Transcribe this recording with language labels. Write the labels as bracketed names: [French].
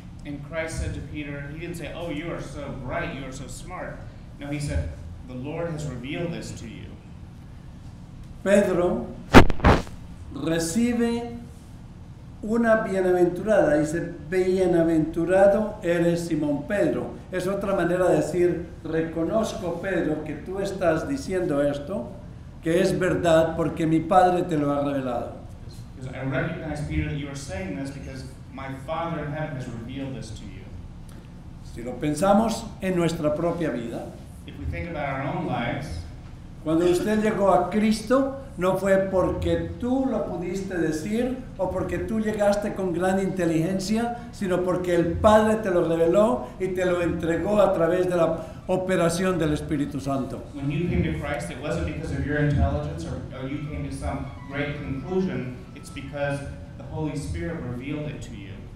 [English] And Christ said to Peter, he didn't say, oh, you are so bright, you are so smart. No, he said, the Lord has revealed this to you. [Spanish] Pedro recibe una bienaventurada, dice, bienaventurado eres Simón Pedro. Es otra manera de decir, reconozco Pedro que tú estás diciendo esto, que es verdad porque mi Padre te lo ha revelado. [English] Because I recognize, Peter, that you are saying this because my Father in heaven has revealed this to you. [Spanish] Si lo pensamos en nuestra propia vida, [English] If we think about our own lives, [Spanish] cuando usted llegó a Cristo, no fue porque tú lo pudiste decir o porque tú llegaste con gran inteligencia, sino porque el Padre te lo reveló y te lo entregó a través de la operación del Espíritu Santo. [English] when you came to Christ, it wasn't because of your intelligence or you came to some great conclusion. It's because the Holy Spirit revealed it to you.